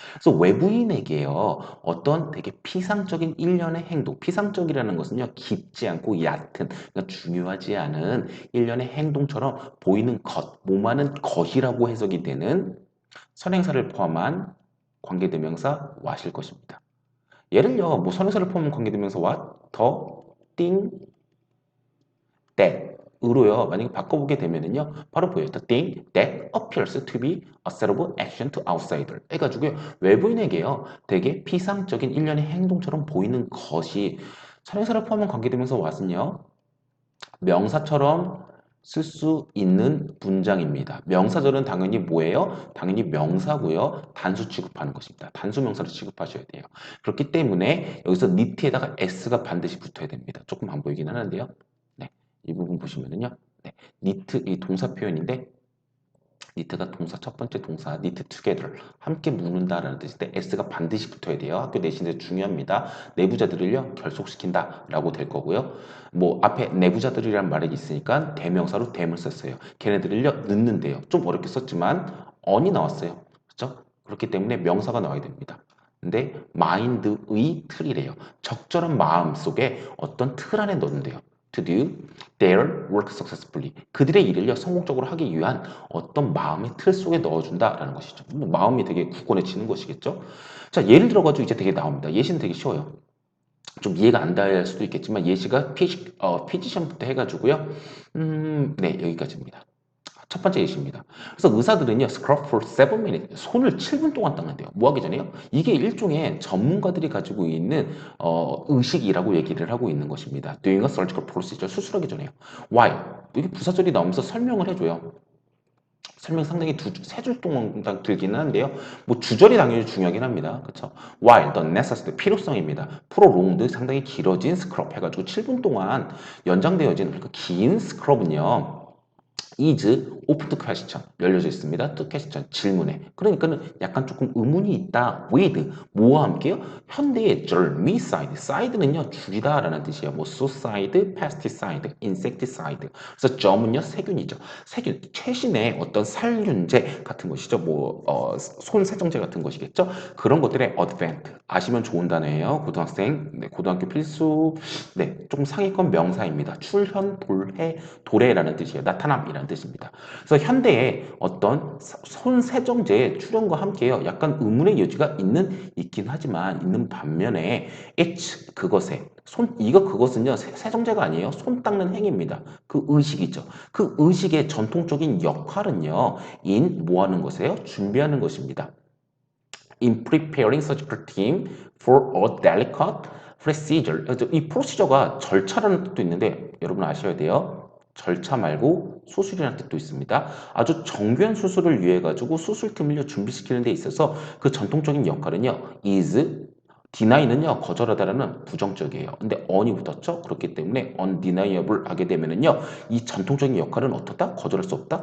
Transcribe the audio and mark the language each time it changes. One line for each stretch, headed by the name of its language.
Korean: 그래서 외부인에게요, 어떤 되게 피상적인 일련의 행동, 피상적이라는 것은요, 깊지 않고 얕은, 그러니까 중요하지 않은 일련의 행동처럼 보이는 것, 몸하는 것이라고 해석이 되는 선행사를 포함한 관계대명사 what일 것입니다. 예를요, 뭐 선행사를 포함한 관계대명사 what, 더, thing, that 으로요. 만약에 바꿔보게 되면은요. 바로 보여요.
English: The thing that appears to be a set of action to outsider.
Korean: 해가지고요. 외부인에게요. 되게 피상적인 일련의 행동처럼 보이는 것이 선행사를 포함한 관계대명사 what은요. 명사처럼 쓸 수 있는 문장입니다. 명사절은 당연히 뭐예요? 당연히 명사고요. 단수 취급하는 것입니다. 단수 명사로 취급하셔야 돼요. 그렇기 때문에 여기서 니트에다가 s가 반드시 붙어야 됩니다. 조금 안 보이긴 하는데요. 네, 이 부분 보시면은요. 네, 니트 이 동사 표현인데 니트가 동사 첫 번째 동사
English: knit together
Korean: 함께 묶는다라는 뜻인데 s가 반드시 붙어야 돼요. 학교 내신에서 중요합니다. 내부자들을요 결속시킨다라고 될 거고요. 뭐 앞에 내부자들이란 말이 있으니까 대명사로 them을 썼어요. 걔네들을요 넣는데요. 좀 어렵게 썼지만 on이 나왔어요. 그렇죠? 그렇기 때문에 명사가 나와야 됩니다. 근데 mind의 틀이래요. 적절한 마음 속에 어떤 틀 안에 넣는데요.
English: To do their work successfully.
Korean: 그들의 일을요 성공적으로 하기 위한 어떤 마음의 틀 속에 넣어준다라는 것이죠. 뭐 마음이 되게 굳건해지는 것이겠죠. 자, 예를 들어가지고 이제 되게 나옵니다. 예시는 되게 쉬워요. 좀 이해가 안 될 수도 있겠지만 예시가 피지션부터 해가지고요. 네, 여기까지입니다. 첫 번째 예시입니다. 그래서 의사들은요,
English: scrub for 7 minutes,
Korean: 손을 7분 동안 닦는데요. 뭐 하기 전에요? 이게 일종의 전문가들이 가지고 있는 의식이라고 얘기를 하고 있는 것입니다.
English: Doing a surgical procedure,
Korean: 수술하기 전에요.
English: Why?
Korean: 이게 부사절이 나오면서 설명을 해줘요. 설명 상당히 세 줄 동안 들기는 한데요. 뭐 주절이 당연히 중요하긴 합니다. 그렇죠?
English: While the necessity
Korean: 필요성입니다. prolonged 상당히 길어진 스크럽 해가지고 7분 동안 연장되어진 그 긴 스크럽은요.
English: is open to question
Korean: 열려져 있습니다. to question 질문에 그러니까는 약간 조금 의문이 있다. with 뭐와 함께요? 현대의 germicide side는요 줄이다라는 뜻이에요.
English: 뭐 suicide, pesticide, insecticide.
Korean: 그래서 germ은요 세균이죠. 세균 최신의 어떤 살균제 같은 것이죠. 뭐 손세정제 같은 것이겠죠. 그런 것들의 advent 아시면 좋은 단어예요. 고등학생, 네, 고등학교 필수, 네, 조금 상위권 명사입니다. 출현, 돌해, 도래라는 뜻이에요. 나타남이라는 뜻입니다. 그래서 현대에 어떤 손세정제의 출현과 함께요. 약간 의문의 여지가 있긴 하지만 있는 반면에 it's 그것에 그것은요 세정제가 아니에요. 손 닦는 행위입니다. 그 의식이죠. 그 의식의 전통적인 역할은요 in 뭐 하는 것이에요? 준비하는 것입니다.
English: In preparing surgical team for a delicate procedure.
Korean: 이 procedure가 절차라는 뜻도 있는데 여러분 아셔야 돼요. 절차 말고 수술이라는 뜻도 있습니다. 아주 정교한 수술을 위해 가지고 수술 틈을 준비시키는 데 있어서 그 전통적인 역할은요. is deny는요 거절하다라는 부정적이에요. 근데 on이 붙었죠. 그렇기 때문에 undeniable 하게 되면은요 이 전통적인 역할은 어떻다? 거절할 수 없다.